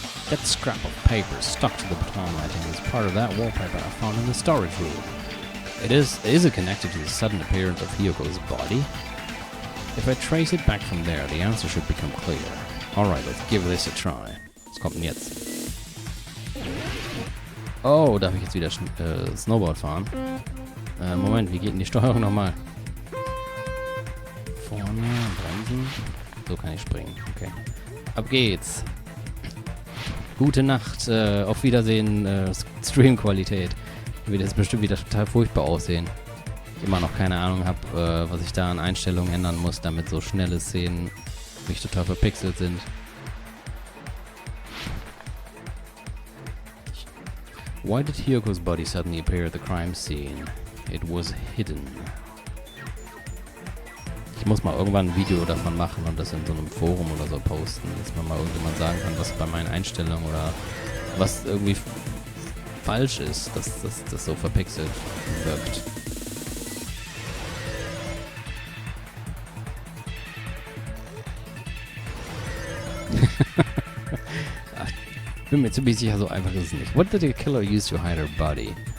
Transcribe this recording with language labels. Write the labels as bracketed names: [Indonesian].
[English] That scrap of paper stuck to the baton lighting is part of that wallpaper I found in the storage room. Is it connected to the sudden appearance of Hiyoko's body? If I trace it back from there, the answer should become clear. Alright, let's give this a try. [German] Was kommt denn jetzt? Oh, darf ich jetzt wieder Snowboard fahren? Moment, wie geht denn die Steuerung nochmal? Vorne, bremsen. So kann ich springen. Okay. Ab geht's. Gute Nacht. Auf Wiedersehen, Streamqualität. Wird jetzt bestimmt wieder total furchtbar aussehen. Ich immer noch keine Ahnung habe, was ich da an Einstellungen ändern muss, damit so schnelle Szenen nicht total verpixelt sind. [English] Why did Hiyoko's body suddenly appear at the crime scene? It was hidden. [German] Ich muss mal irgendwann ein Video davon machen und das in so einem Forum oder so posten, dass man mal irgendjemand sagen kann, was bei meinen Einstellungen oder was irgendwie falsch ist, dass das so verpixelt wirkt. Bin mir ziemlich sicher, so einfach ist es nicht. [English] What did the killer use to hide her body?